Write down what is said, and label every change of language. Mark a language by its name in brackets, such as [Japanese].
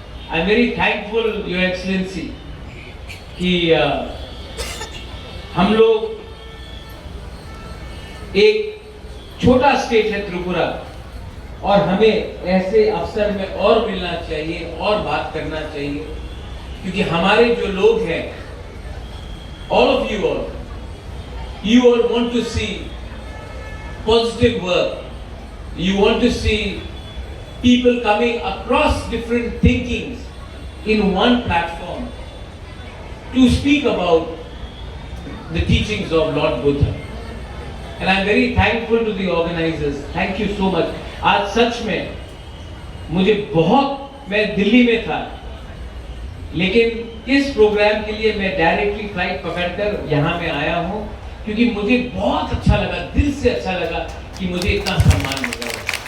[English] I am very thankful your excellency [Hindi] कि हम लोग, एक छोटा स्टेट है त्रिपुरा, और हमें ऐसे अवसर में और मिलना चाहिए और बात करना चाहिए, क्योंकि हमारे जो लोग हैं, [English] All of you all, You all want to see positive work. You want to see people coming across different thinkings in one platform to speak about the teachings of Lord Buddha. And I'm very thankful to the organizers. Thank you so much. [Hindi] आज सच में मुझे मैं दिल्ली में था, लेकिन इस programme के लिए मैं डायरेक्टली फ्लाइट पकड़कर यहाँ में आया हूँ, क्योंकि मुझे बहुत अच्छा लगा, दिल से अच्छा लगा कि मुझे इतना सम्मान मिल रहा है।